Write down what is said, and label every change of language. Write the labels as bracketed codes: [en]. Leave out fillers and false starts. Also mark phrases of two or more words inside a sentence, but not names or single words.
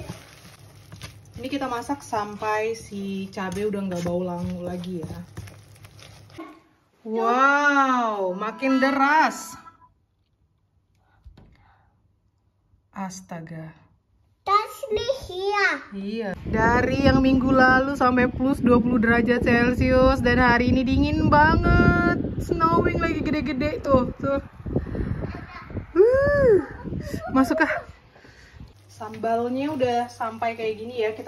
[id] Ini kita masak sampai si cabai udah nggak bau langu lagi ya. Wow, makin deras. Astaga. [de] Das nicht hier. [id] Iya. Dari yang minggu lalu sampai plus 20 derajat Celcius dan hari ini dingin banget. Snowing lagi gede-gede tuh. Masuk kah? Sambalnya udah sampai kayak gini ya.